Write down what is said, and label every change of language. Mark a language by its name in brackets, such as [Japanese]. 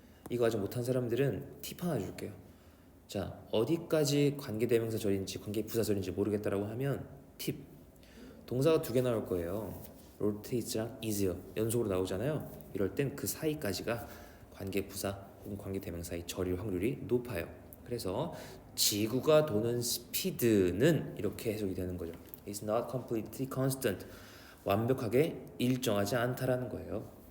[Korean] 이거 아직 못한 사람들은 팁 하나 줄게요. 자, 어디까지 관계대명사 절인지 관계부사절인지 모르겠다라고 하면 팁. 동사가 두 개 나올 거예요. rotates랑 is요. 연속으로 나오잖아요. 이럴 땐 그 사이까지가 관계부사 혹은 관계대명사의 절일 확률이 높아요. 그래서 지구가 도는 스피드는 이렇게 해석이 되는 거죠. [English] It's not completely constant. [Korean] 완벽하게 일정하지 않다라는 거예요.